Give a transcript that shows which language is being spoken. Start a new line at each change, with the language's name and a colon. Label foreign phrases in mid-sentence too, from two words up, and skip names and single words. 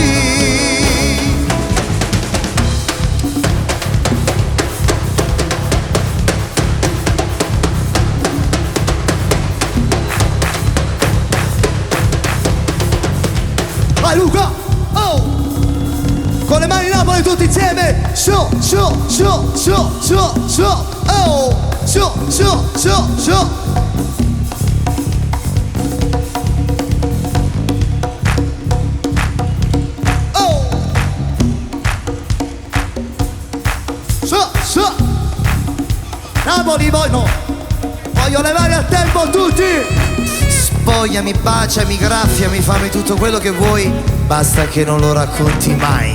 Italian: Vai Luca, oh! Con le mani in Napoli tutti insieme, su, su, su, su, su, su, oh! Su, su, su, su. Oh! Su, su. Napoli poi no, voglio levare a tempo tutti. Spogliami, baciami, graffiami, fammi tutto quello che vuoi, basta che non lo racconti mai.